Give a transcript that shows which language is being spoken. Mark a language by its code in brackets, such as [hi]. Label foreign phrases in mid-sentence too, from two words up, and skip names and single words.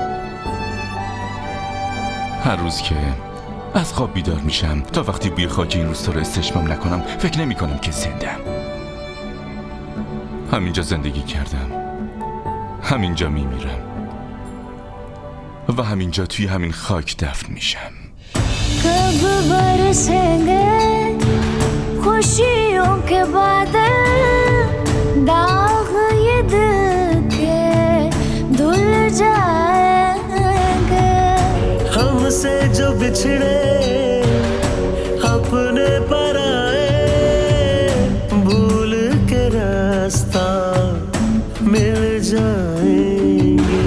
[fa] هر روز که از خواب بیدار میشم تا وقتی بوی خاک این روستا رو استشمام نکنم فکر نمی کنم که زندم. همینجا زندگی کردم، همینجا میمیرم و همینجا توی همین خاک دفن میشم. [hi] कब बरसेंगे खुशियों के बादल, दाग ये दिल के धुल जाएंगे। हमसे जो बिछड़े अपने पराए, भूल के रास्ता मिल जाएंगे।